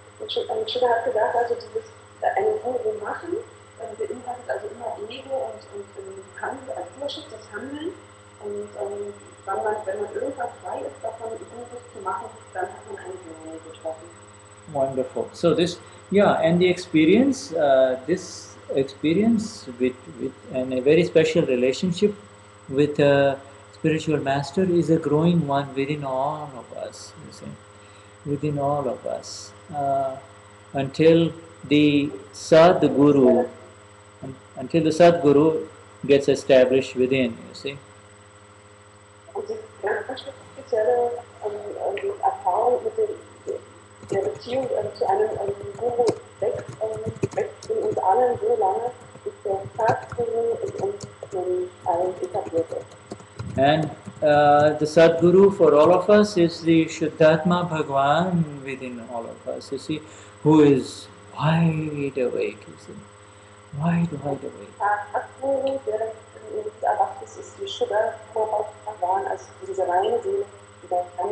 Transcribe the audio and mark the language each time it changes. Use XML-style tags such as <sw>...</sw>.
<de>Und Schiller hat gesagt, also dieses einen Guru machen, beinhaltet also immer Ego und Handel, also Führerschaft, das Handeln. Und wenn man irgendwann frei ist, davon Gurus zu machen, dann hat man einen Gnani getroffen.</de> <en>Wonderful. So this, yeah, and the experience, this experience with and a very special relationship with a spiritual master is a growing one within all of us, you see, within all of us, until the Sadguru, until the Sadguru gets established within, you see.</en> <de>Und die ganz spezielle Erfahrung mit der Beziehung zu einem Guru wächst in uns allen so lange, bis der Sadguru in uns allen etabliert ist.</de> <en>And the Sadguru for all of us is the Shuddhatma Bhagwan within all of us, you see, who is wide awake, you see, wide awake.</en> <de>Sadguru, der in uns erwacht ist die Shuddhatma Bhagwan, also diese reine Seele, die ganz</de>